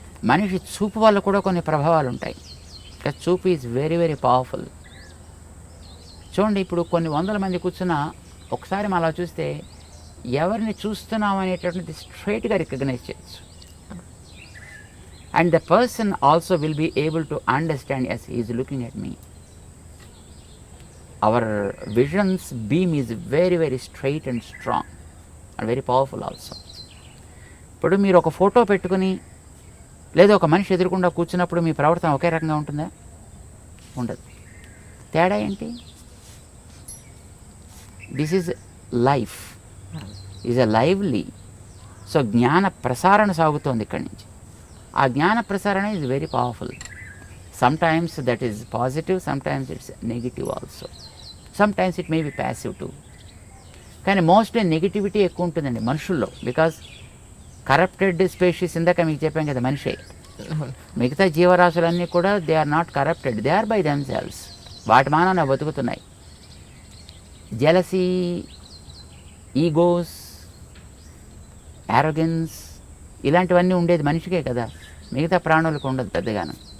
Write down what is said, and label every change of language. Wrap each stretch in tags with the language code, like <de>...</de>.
<te>మనిషి చూపు వల్ల కూడా కొన్ని ప్రభావాలు ఉంటాయి. చూపు</te> <en>Is very very powerful.</en> <te>చూడండి, ఇప్పుడు కొన్ని వందల మంది కూర్చున్నా ఒకసారి మనం అలా చూస్తే ఎవరిని చూస్తున్నాం అనేటటువంటిది స్ట్రైట్గా రికగ్నైజ్ చేయొచ్చు.</te> <en>And the person also will be able to understand as he is looking at me. Our vision's beam is very very straight and strong and very powerful also.</en> <te>ఇప్పుడు మీరు ఒక ఫోటో పెట్టుకుని లేదా ఒక మనిషి ఎదురుకుండా కూర్చున్నప్పుడు మీ ప్రవర్తన ఒకే రకంగా ఉంటుందా? ఉండదు. తేడా ఏంటి?</te> <en>This is life, is a lively.</en> <te>So జ్ఞాన ప్రసారణ సాగుతోంది ఇక్కడి నుంచి. ఆ జ్ఞాన ప్రసారణ</te> <en>Is very powerful. sometimes that is positive, sometimes it's negative also, sometimes it may be passive too.</en> <te>కానీ మోస్ట్లీ నెగిటివిటీ ఎక్కువ ఉంటుందండి మనుషుల్లో, బికాజ్ కరప్టెడ్ స్పీషీస్ ఇందాక మీకు చెప్పాం కదా మనిషే. మిగతా జీవరాశులన్నీ కూడా</te> <en>they are not corrupted, they are by themselves,</en> <te>వాటి మానవ బతుకుతున్నాయి. జెలసీ, ఈగోస్, యారోగెన్స్ ఇలాంటివన్నీ ఉండేది మనిషికే కదా, మిగతా ప్రాణులకు ఉండదు పెద్దగాను.</te>